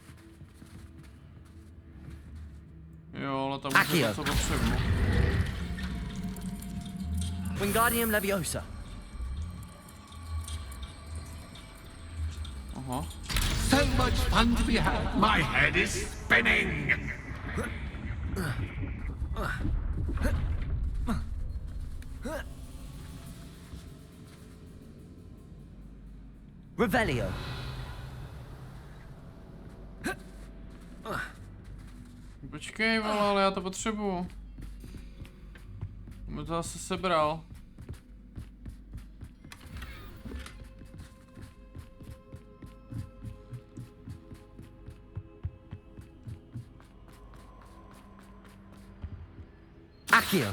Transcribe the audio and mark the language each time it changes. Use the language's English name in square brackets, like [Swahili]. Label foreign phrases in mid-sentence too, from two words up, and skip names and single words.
[Czech] Jo, ale tam už je něco potřebu. Wingardium Leviosa. Aha. [English] So much fun to be had. My head is spinning. [Czech] Revelio. Počkej, vole, ale já to potřebuju. By to zase sebral. Accio.